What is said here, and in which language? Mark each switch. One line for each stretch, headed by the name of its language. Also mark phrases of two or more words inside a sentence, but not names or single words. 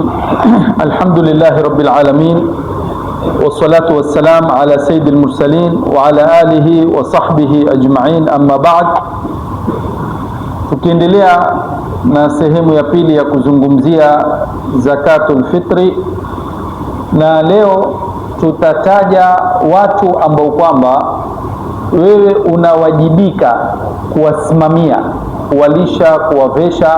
Arabic: الحمد لله رب العالمين, والصلاة والسلام على سيد المرسلين وعلى آله وصحبه أجمعين, أما بعد.
Swahili: Tukiendelea na sehemu ya pili ya kuzungumzia
Arabic: زكاة الفطر,
Swahili: na leo tutataja watu ambao kwamba wewe unawajibika kuwasimamia, kuwalisha, kuwavesha.